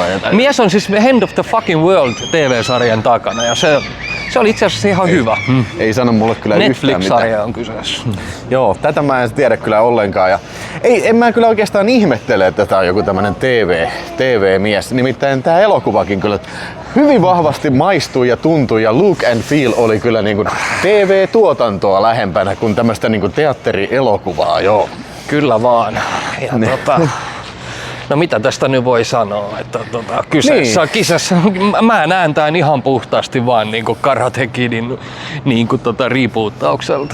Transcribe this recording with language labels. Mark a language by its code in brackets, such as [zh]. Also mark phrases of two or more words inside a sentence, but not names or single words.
[fi] Mies on siis End of the Fucking World TV-sarjan takana ja se oli itse asiassa ihan hyvä. Ei sano mulle kyllä yhtään mitään. Netflix-sarja on kyseessä. Joo, tätä mä en tiedä kyllä ollenkaan. Ja en mä kyllä oikeastaan ihmettele, että tää on joku tämmönen TV-mies. Nimittäin tää elokuvakin kyllä hyvin vahvasti maistuu ja tuntuu ja [en] look and feel [fi] oli kyllä niin kuin TV-tuotantoa lähempänä kuin tämmöistä niin kuin teatterielokuvaa, joo. Kyllä vaan. Ja no mitä tästä nyt voi sanoa, että kisassa, mä näen tän ihan puhtaasti vaan niinku Karate Kidin niinku reboottaukselta.